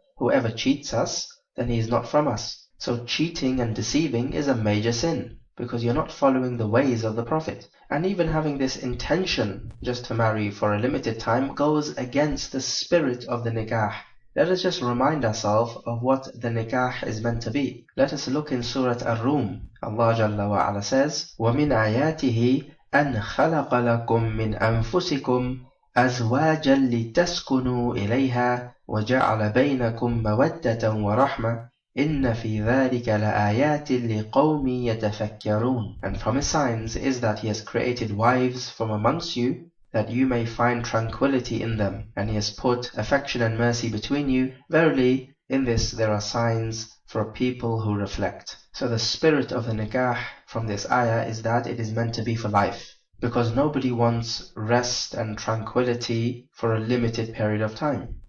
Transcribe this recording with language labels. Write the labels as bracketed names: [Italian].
[English] Whoever cheats us, then he is not from us. So cheating and deceiving is a major sin, because you're not following the ways of the Prophet. And even having this intention just to marry for a limited time goes against the spirit of the nikah. Let us just remind ourselves of what the nikah is meant to be. Let us look in Surah Ar-Rum. Allah Jalla wa Ala says, [Arabic] وَمِنْ آيَاتِهِ أَنْ خَلَقَ لَكُم مِّنْ أَنفُسِكُمْ أَزْوَاجًا لِتَسْكُنُوا إِلَيْهَا وَجَعَلَ بَيْنَكُم مَّوَدَّةً وَرَحْمَةً إِنَّ فِي ذَلِكَ لَآيَاتٍ لِقَوْمٍ يَتَفَكَّرُونَ. [English] And from his signs is that he has created wives from amongst you, that you may find tranquility in them, and he has put affection and mercy between you. Verily, in this there are signs for people who reflect. So the spirit of the nikah from this ayah is that it is meant to be for life, because nobody wants rest and tranquility for a limited period of time.